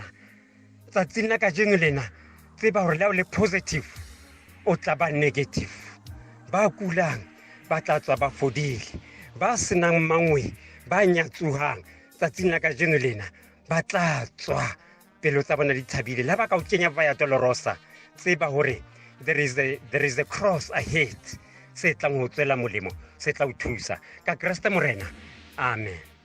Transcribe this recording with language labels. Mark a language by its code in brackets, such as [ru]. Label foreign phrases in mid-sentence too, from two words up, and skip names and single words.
[st] Tsatsing la kajeno lena tseba hore la o le positive o tla ba negative. Ba kulang ba tla tswa ba fodile, ba senang mangwe ba nyatsuhang tsatsing la kajeno lena ba tla tswa pelo tsa bona di thabile. La ba ka o kenya vaya dolorosa, tseba hore [en] there is a cross ahead [st] se tlang ho tswela molemo, se tla o thusa ka Kriste morena. Amen.